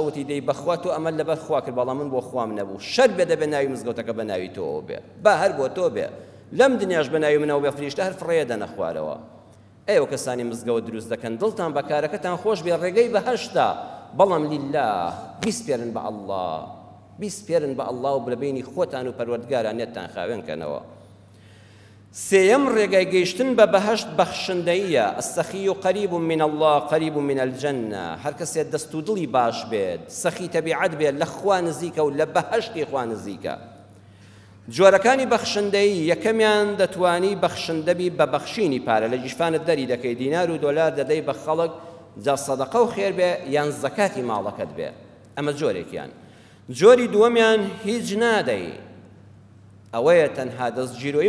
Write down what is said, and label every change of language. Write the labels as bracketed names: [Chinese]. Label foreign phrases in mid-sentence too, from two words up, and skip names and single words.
[Central Kurdish] وتی دەی بەخوا تۆ ئەمە لەبەر خوا کرد بەڵام من بۆ خوام نەبوو شەر بێ دەبێ ناوی مزگەوتەکە بە ناوی تۆ بێ با هەر بۆ تۆ بێ لەم دنیاش بە ناوی منەوە بێ فریشتە هەر فڕێ دەنە خوارەوە ئێوە کەسانی مزگەوت دروست دەکەن دڵتان بە کارەکەتان خۆش بێ ڕێگەی بەهەشتا بەڵام لله بیسپێرن بە ئەڵڵا بیسپێرن بە ئەڵڵا و بەبینی خۆتان و پەروەردگاران نێتتان خاوێنکەنەوە سێیەم ڕێگای گەیشتن بە بەهەشت بەخشندەیە [Arabic] السەخی قەریب من الله قەریب من الجنة [Central Kurdish] هەر کەسێ دەست و دڵی باش بێت سەخی تەبیعەت بێت لە خوا نزیکە و لە بەهەشتی خوا نزیکە جۆرەکانی بەخشندەی یەکەمیان دەتوانی بەخشندەبی بە بەخشینی پارە لە جیشفانت دەری دەکەی دینار و دۆلار دەدەی بە خەڵک جا سەدەقە و خێر بێ یان زەکاتی ماڵەکەت بێ ئەمە جۆرێکیان جۆری دووەمیان هیچ نادەی ئەوەیە تەنها دەستگیرۆی